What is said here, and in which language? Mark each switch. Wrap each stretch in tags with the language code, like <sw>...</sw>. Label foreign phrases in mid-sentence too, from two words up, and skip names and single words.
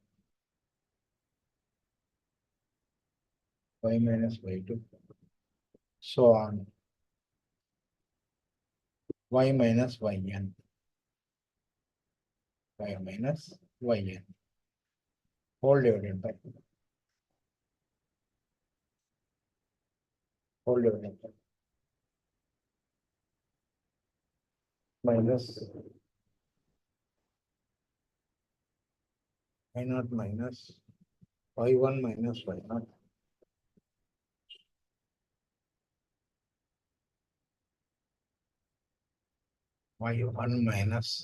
<en>y minus y2, so on y minus yn, y minus yn, whole divided by, whole divided by, minus y naught minus y1 minus y naught y1 minus</en>